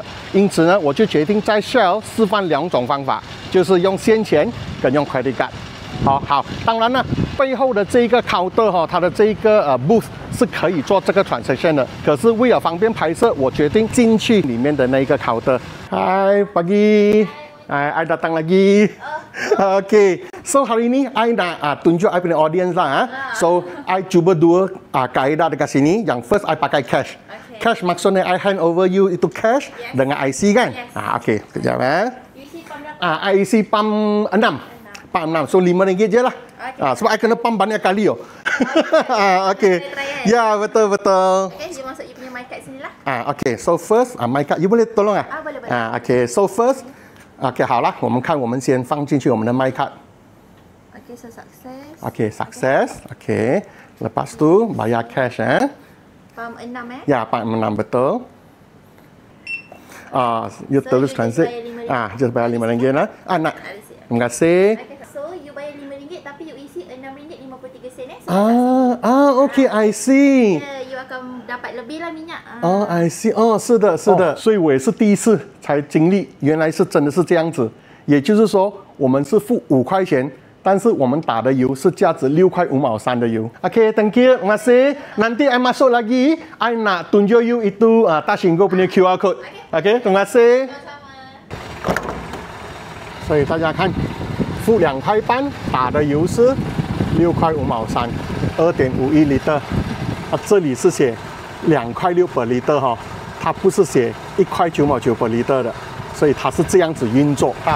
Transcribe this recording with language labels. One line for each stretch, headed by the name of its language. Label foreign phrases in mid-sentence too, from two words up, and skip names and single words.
Chinese: 因此呢，我就决定在Shell示范2种方法，就是用现钱跟用
English: credit card。
Chinese: 好，当然呢，背后的这个 counter 哈，它的这个booth 是可以做这个 transaction 的。可是为了方便拍摄，我决定进去里面的那个 counter。Hai pagi, I datang lagi.
Malay: Okay, so hari ini I nak tunjuk I punya audience lah. So I cuba dua kaedah dekat sini. Yang first I pakai cash. Cash maksudnya I
English: hand over
Malay: you itu cash dengan IC kan? Okay, kejap I isi pam 6. Pam 6, so RM5 je lah. Sebab I kena pam banyak kali oh. Okay. Ya, betul. Okay, you masuk you punya mic kat sini lah. Okay, so
English: first mic card,
Malay: you boleh tolong boleh.
English: Okay, so first,
Chinese: okay 好了，我们看，我们先放进去我们的
English: mic card. Okay, so success. Okay, success.
Malay: Okay, lepas tu bayar cash Pam 6 Ya, pam 6 betul. You terus transit. Just bayar RM5 lah. Nak. Terima kasih. So you bayar RM5 tapi you isi RM6.53
English: Okay, I see.
Malay: You akan dapat lebih lah minyak.
English: I see.
Chinese: 是的。所以我也是第一次才经历，原来是真的是这样子。也就是说，我们是付5块钱，但是我们打的油是价值6块5毛3的油。
English: Okay, thank you.
Malay: Terima kasih. Nanti I masuk lagi, I nak tunjuk you itu Touch and Go punya
English: QR code.
Malay: Okay, terima kasih.
Chinese: 所以大家看，付2块半，打的油是6块5毛3 ，2.51 liter。这里是写2块6
English: per liter
Chinese: 哈，它不是写1块9毛9
English: per liter
Chinese: 的，所以它是这样子运作啊。